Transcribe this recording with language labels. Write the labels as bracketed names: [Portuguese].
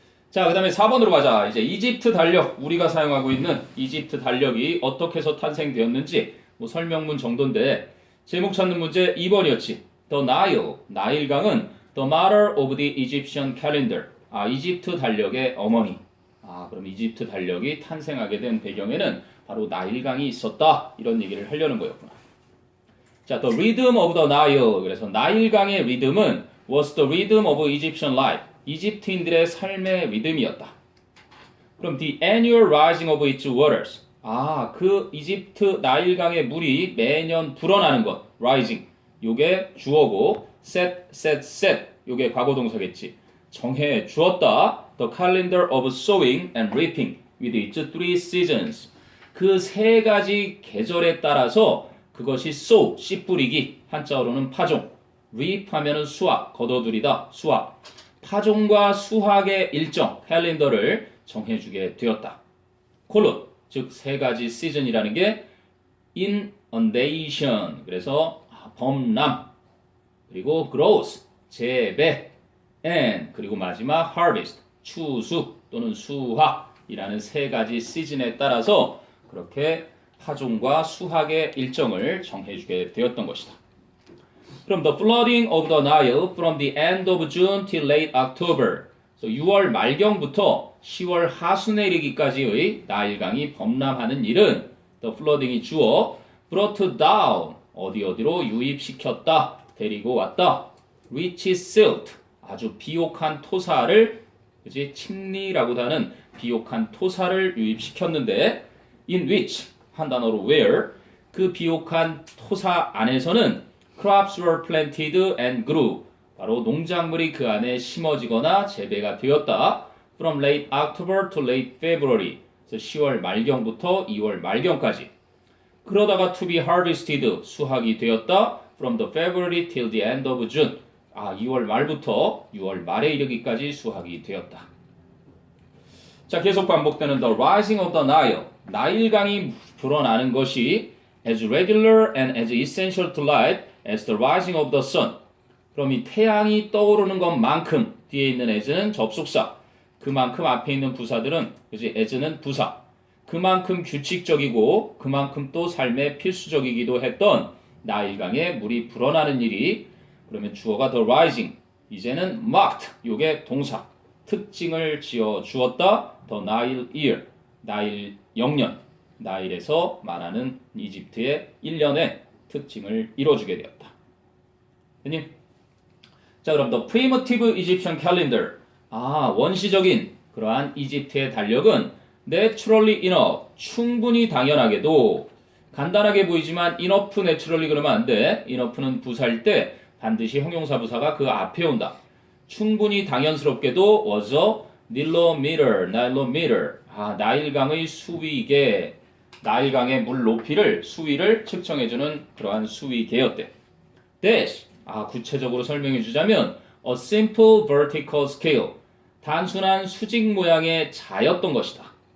[Korean] 자, 그 다음에 4번으로 가자. 이제 이집트 달력, 우리가 사용하고 있는 이집트 달력이 어떻게 해서 탄생되었는지 뭐 설명문 정도인데 제목 찾는 문제 2번이었지. [English] The Nile, 나일강은 The mother of the Egyptian calendar. [Korean] 이집트 달력의 어머니. 그럼 이집트 달력이 탄생하게 된 배경에는 바로 나일강이 있었다. 이런 얘기를 하려는 거였구나. [English] 자, the rhythm of the Nile. [Korean] 그래서 나일강의 리듬은 [English] was the rhythm of Egyptian life. [Korean] 이집트인들의 삶의 리듬이었다. [English] 그럼 the annual rising of its waters. [Korean] 그 이집트 나일강의 물이 매년 불어나는 것. rising. 요게 주어고 set. 요게 과거동사겠지. 정해 주었다. [English] The calendar of sowing and reaping with its three seasons. [Korean] 그 세 가지 계절에 따라서 그것이 sow, 씨 뿌리기, 한자어로는 파종, reap 하면은 수확, 거둬들이다, 수확. 파종과 수확의 일정, 캘린더를 정해주게 되었다. 콜론, 즉 세 가지 시즌이라는 게 inundation, 그래서 범람, 그리고 growth, 재배, and 그리고 마지막 harvest, 추수 또는 수확이라는 세 가지 시즌에 따라서 그렇게 파종과 수확의 일정을 정해주게 되었던 것이다. [English] 그럼 the flooding of the Nile from the end of June till late October. [Korean] 6월 말경부터 10월 하순에 이르기까지의 나일강이 범람하는 일은 the flooding이 주어 [English] brought down [Korean] 어디로 유입시켰다, 데리고 왔다. [English] rich silt [Korean] 아주 비옥한 토사를 그지 침리라고도 하는 비옥한 토사를 유입시켰는데 in which 한 단어로 where 그 비옥한 토사 안에서는 [English] crops were planted and grew [Korean] 바로 농작물이 그 안에 심어지거나 재배가 되었다. [English] from late October to late February [Korean] 그래서 10월 말경부터 2월 말경까지 그러다가 [English] to be harvested [Korean] 수확이 되었다. [English] from the February till the end of June [Korean] 2월 말부터 6월 말에 이르기까지 수확이 되었다. 자, 계속 반복되는 [English] the rising of the Nile [Korean] 나일강이 불어나는 것이 [English] as regular and as essential to life as the rising of the sun. [Korean] 그럼 이 태양이 떠오르는 것만큼 뒤에 있는 as는 접속사. 그만큼 앞에 있는 부사들은 그지 as는 부사. 그만큼 규칙적이고 그만큼 또 삶에 필수적이기도 했던 나일강에 물이 불어나는 일이 그러면 주어가 the rising. 이제는 marked. 요게 동사. 특징을 지어 주었다. [English] the Nile year. [Korean] 나일 영년. 나일에서 말하는 이집트의 1년의 특징을 이뤄주게 되었다. [English] 님. [Korean] 자, 그럼 [English] the primitive Egyptian calendar. [Korean] 원시적인 그러한 이집트의 달력은 [English] naturally enough. [Korean] 충분히 당연하게도 간단하게 보이지만 [English] enough naturally [Korean] 그러면 안 돼. enough는 부사일 때 반드시 형용사 부사가 그 앞에 온다. 충분히 당연스럽게도 [English] was a nilometer. [Korean] 나일강의 수위계 나일강의 물 높이를 수위를 측정해주는 그러한 수위계였대. dash 구체적으로 설명해 주자면 [English] a simple vertical scale [Korean] 단순한 수직 모양의 자였던 것이다.